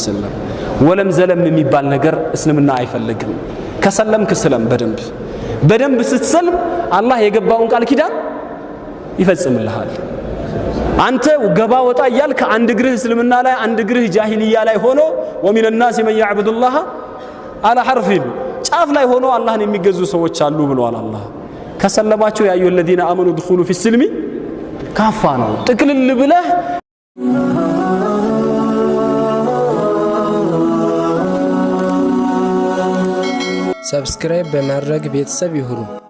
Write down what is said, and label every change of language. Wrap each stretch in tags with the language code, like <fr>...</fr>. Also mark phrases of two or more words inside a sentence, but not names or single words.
<am>ወሰለም። ወለም ዘለም የሚባል ነገር እስልምና አይፈልግም። ከሰለምክ ስለም በደንብ ስትሰልም አላህ የገባውን ቃል ኪዳን ይፈጽምልሃል። አንተ ገባ ወጣ እያልክ አንድ እግርህ እስልምና ላይ አንድ እግርህ ጃሂልያ ላይ ሆኖ</am> <ar>ومن الناس من يعبد الله على حرف</ar> <am>ጫፍ ላይ ሆኖ አላህን የሚገዙ ሰዎች አሉ ብለዋል አላህ። ከሰለማቸው</am> <ar>يا أيها الذين آمنوا ادخلوا في السلم كافة</ar> <am>ነው ጥቅልል ብለህ ሰብስክራይብ በማድረግ ቤተሰብ ይሁኑ።</am>